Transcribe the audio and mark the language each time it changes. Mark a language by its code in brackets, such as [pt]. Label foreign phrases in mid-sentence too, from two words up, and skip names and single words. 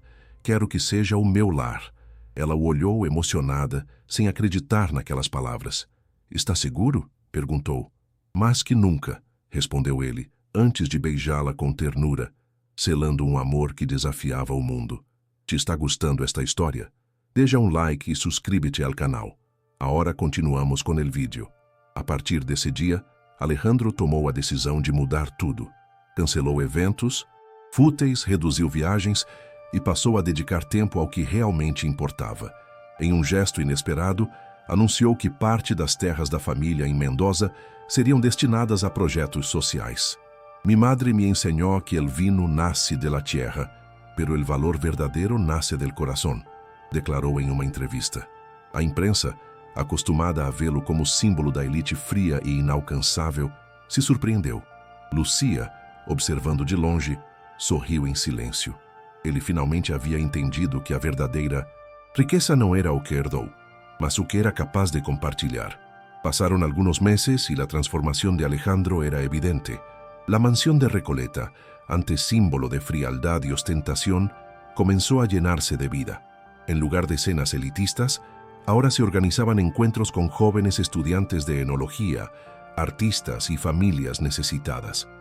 [pt] Quero que seja o meu lar». Ela o olhou emocionada, sem acreditar naquelas palavras. «Está seguro?», perguntou. «Mais que nunca», respondeu ele, antes de beijá-la com ternura, selando um amor que desafiava o mundo. [es] ¿Te está gustando esta história? Deja um like e suscríbete ao canal. [pt] Agora continuamos com o vídeo. A partir desse dia, Alejandro tomou a decisão de mudar tudo. Cancelou eventos fúteis, reduziu viagens e passou a dedicar tempo ao que realmente importava. Em um gesto inesperado, anunciou que parte das terras da família em Mendoza seriam destinadas a projetos sociais. [es] «Mi madre me enseñó que el vino nace de la tierra, pero el valor verdadero nace del corazón», [pt] declarou em uma entrevista. A imprensa, acostumada a vê-lo como símbolo da elite fria e inalcançável, se surpreendeu. Lucía, observando de longe, sorriu em silêncio. Ele finalmente havia entendido que a verdadeira riqueza não era o que herdou, mas o que era capaz de compartilhar. [es] Pasaron algunos meses y la transformación de Alejandro era evidente. La mansión de Recoleta, antes símbolo de frialdad y ostentación, comenzó a llenarse de vida. En lugar de cenas elitistas, ahora se organizaban encuentros con jóvenes estudiantes de enología, artistas y familias necesitadas.